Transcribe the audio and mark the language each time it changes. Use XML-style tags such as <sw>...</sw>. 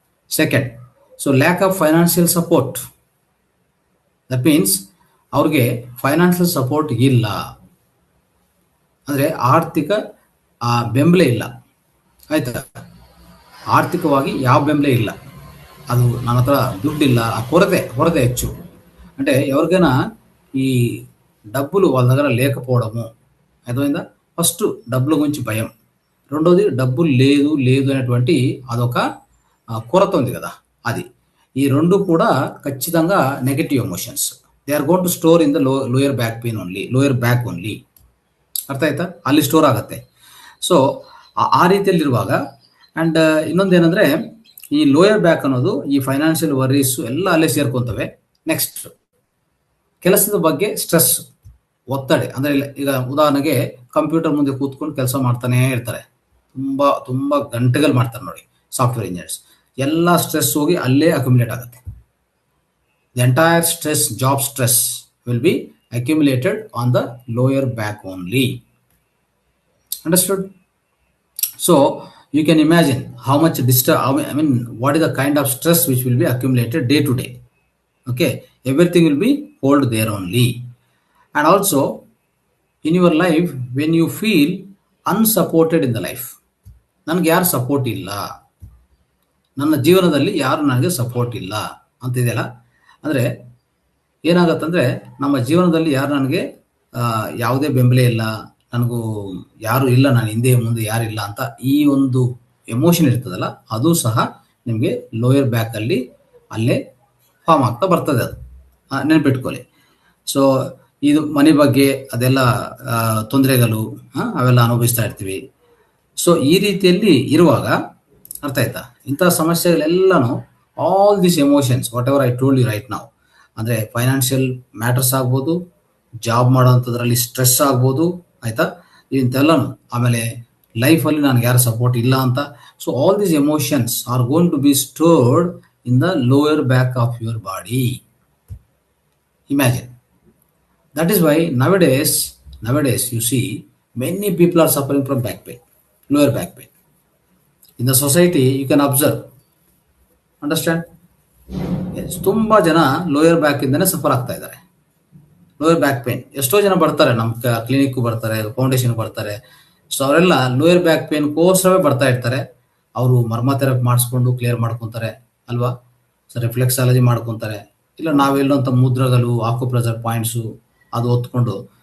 <kn>Second,</kn> <en>So lack of financial support. That means</en> <kn>ಅವ್ರಿಗೆ financial support ಇಲ್ಲ, ಅಂದರೆ ಆರ್ಥಿಕ ಬೆಂಬಲ ಇಲ್ಲ. ಆಯ್ತಾ? ಆರ್ಥಿಕವಾಗಿ ಯಾವ ಬೆಂಬಲ ಇಲ್ಲ, ಅದು ನನ್ನ ಹತ್ರ ದುಡ್ಡಿಲ್ಲ, కొరತೆ ಹೆಚ್ಚು.</kn> <te>అంటే ఎవరికైనా ఈ డబ్బులు వాళ్ళ దగ్గర లేకపోవడము, అర్థమైందా? ఫస్ట్ డబ్బుల గురించి భయం, రెండోది డబ్బులు లేదు అనేటువంటి అదొక కొరత ఉంది కదా, అది. ఈ రెండు కూడా ఖచ్చితంగా negative emotions.</te> <en>They are going to store in the lower back pain only, lower back only.</en> <kn>ಅರ್ಥ ಆಯ್ತಾ? ಅಲ್ಲಿ ಸ್ಟೋರ್ ಆಗುತ್ತೆ. ಸೊ ಆ ರೀತಿಯಲ್ಲಿರುವಾಗ, ಆ್ಯಂಡ್ ಇನ್ನೊಂದೇನೆಂದರೆ ಈ ಲೋಯರ್ ಬ್ಯಾಕ್ ಅನ್ನೋದು, ಈ ಫೈನಾನ್ಷಿಯಲ್ ವರೀಸು ಎಲ್ಲ ಅಲ್ಲೇ ಸೇರ್ಕೊತವೆ. ನೆಕ್ಸ್ಟ್, ಕೆಲಸದ ಬಗ್ಗೆ ಸ್ಟ್ರೆಸ್, ಒತ್ತಡ. ಅಂದರೆ ಈಗ ಉದಾಹರಣೆಗೆ ಕಂಪ್ಯೂಟರ್ ಮುಂದೆ ಕೂತ್ಕೊಂಡು ಕೆಲಸ ಮಾಡ್ತಾನೆ ಇರ್ತಾರೆ, ತುಂಬ ಗಂಟೆಗಳು ಮಾಡ್ತಾರೆ ನೋಡಿ ಸಾಫ್ಟ್ವೇರ್ ಇಂಜಿನಿಯರ್ಸ್. ಎಲ್ಲ ಸ್ಟ್ರೆಸ್ ಹೋಗಿ ಅಲ್ಲೇ ಅಕ್ಯುಮುಲೇಟ್ ಆಗುತ್ತೆ.</kn> <en>The entire stress, job stress will be accumulated on the lower back only. Understood? So you can imagine how much what is the kind of stress which will be accumulated day to day. Okay, everything will be hold there only. And also in your life, when you feel unsupported in the life,</en> <kn>ನನಗೆ ಯಾರು support ಇಲ್ಲ, ನನ್ನ ಜೀವನದಲ್ಲಿ ಯಾರು ನನಗೆ support ಇಲ್ಲ ಅಂತಿದೆಯಲ್ಲ, ಅಂದರೆ ಏನಾಗತ್ತಂದರೆ ನಮ್ಮ ಜೀವನದಲ್ಲಿ ಯಾರು ನನಗೆ ಯಾವುದೇ ಬೆಂಬಲ ಇಲ್ಲ, ನನಗೂ ಯಾರು ಇಲ್ಲ, ನಾನು ಹಿಂದೆ ಮುಂದೆ ಯಾರಿಲ್ಲ ಅಂತ ಈ ಒಂದು ಎಮೋಷನ್ ಇರ್ತದಲ್ಲ, ಅದು ಸಹ ನಿಮಗೆ ಲೋಯರ್ ಬ್ಯಾಕಲ್ಲಿ ಅಲ್ಲೇ ಫಾರ್ಮ್ ಆಗ್ತಾ ಬರ್ತದೆ. ಅದು ನೆನಪಿಟ್ಕೊಳ್ಳಿ. ಸೊ ಇದು ಮನೆ ಬಗ್ಗೆ ಅದೆಲ್ಲ ತೊಂದರೆಗಳು ಅವೆಲ್ಲ ಅನುಭವಿಸ್ತಾ ಇರ್ತೀವಿ. ಸೊ ಈ ರೀತಿಯಲ್ಲಿ ಇರುವಾಗ, ಅರ್ಥ ಆಯ್ತಾ, ಇಂಥ ಸಮಸ್ಯೆಗಳೆಲ್ಲನೂ</kn> <en>all this emotions whatever I told you right</en> <kn>ನಾವು, ಅಂದರೆ ಫೈನಾನ್ಷಿಯಲ್ ಮ್ಯಾಟರ್ಸ್ ಆಗ್ಬೋದು, ಜಾಬ್ ಮಾಡೋಂಥದ್ರಲ್ಲಿ ಸ್ಟ್ರೆಸ್ ಆಗ್ಬೋದು, ಆಯಿತಾ, ಇಂಥೆಲ್ಲನೂ. ಆಮೇಲೆ ಲೈಫಲ್ಲಿ ನನಗೆ ಯಾರು ಸಪೋರ್ಟ್ ಇಲ್ಲ ಅಂತ.</kn> <en>So all these emotions are going to be stored in the lower back of your body. Imagine. That is why nowadays you see many people are suffering from back pain, lower back pain. In the society you can observe. Understand?</en> <kn>ತುಂಬ ಜನ lower back ಇಂದನೇ suffer ಆಗ್ತಾ ಇದ್ದಾರೆ. Lower back pain ಎಷ್ಟೋ ಜನ ಬರ್ತಾರೆ, ನಮ್ಮ clinic ಬರ್ತಾರೆ, foundation ಬರ್ತಾರೆ. ಸೊ ಅವರೆಲ್ಲ ಲೋಯರ್ ಬ್ಯಾಕ್ ಪೇನ್ಗೋಸ್ಕರವೇ ಬರ್ತಾ ಇರ್ತಾರೆ. ಅವರು ಮರ್ಮ ಥೆರಪಿ ಮಾಡಿಸ್ಕೊಂಡು ಕ್ಲಿಯರ್ ಮಾಡ್ಕೊತಾರೆ ಅಲ್ವಾ, ಸೊ ರಿಫ್ಲೆಕ್ಸಾಲಜಿ ಮಾಡ್ಕೊತಾರೆ, ಇಲ್ಲ ನಾವೆಲ್ಲೋಂಥ ಮುದ್ರಗಳು, ಆಕ್ಯುಪ್ರೆಷರ್ ಪಾಯಿಂಟ್ಸು ಅದು ಒತ್ಕೊಂಡು.</kn>